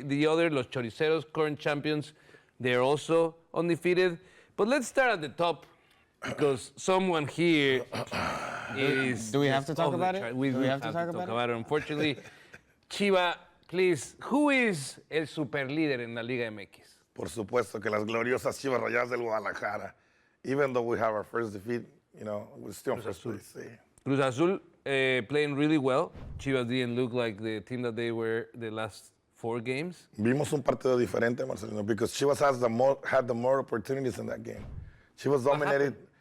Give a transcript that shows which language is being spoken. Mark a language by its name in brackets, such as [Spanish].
[English] The other, Los Choriceros, current champions, they're also undefeated. But let's start at the top, because someone here is... Do we have to talk about it? We have to talk about it, unfortunately. Chiva, please, who is [Spanish] el superlíder en la [English] Liga MX? [Spanish] Por supuesto que las gloriosas Chivas Rayadas del Guadalajara. [English] Even though we have our first defeat, we're still in first place. Cruz Azul playing really well. Chivas didn't look like the team that they were the last 4 games. [Spanish] Vimos un partido diferente, [English] Marcelino, because Chivas had the more opportunities in that game. Chivas dominated.